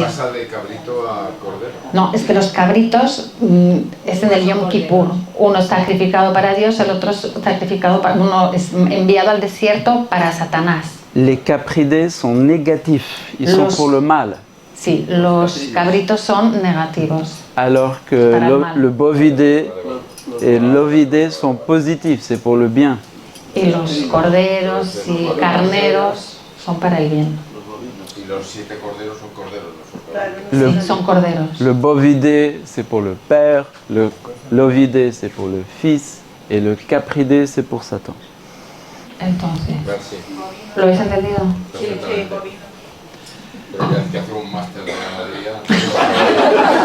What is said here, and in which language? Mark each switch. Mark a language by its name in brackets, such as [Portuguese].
[Spanish] pasa de cabrito a cordero. No, es que los cabritos es en el Yom Kippur. Uno es sacrificado para Dios, el otro es sacrificado para, uno es enviado al desierto para Satanás. [French] Les capridés sont négatifs, ils sont [Spanish] Los- [French] pour le mal. [Spanish] Sí, los cabritos son negativos. [French] Alors que [Spanish] Para el mal. [French] le bovidé et l'ovidé sont positifs, c'est pour le bien. [Spanish] Y los corderos y carneros son para el bien. Y los 7 corderos son corderos, no son cabritos. [French] Le, [Spanish] Sí, son corderos. [French] le bovidé, c'est pour le père, l'ovidé, c'est pour le fils, et le capridé, c'est pour Satan. [Spanish] Entonces, [French] Merci. [Spanish] ¿lo habéis entendido? Perfectamente. Pero que hacer un máster de ganadería.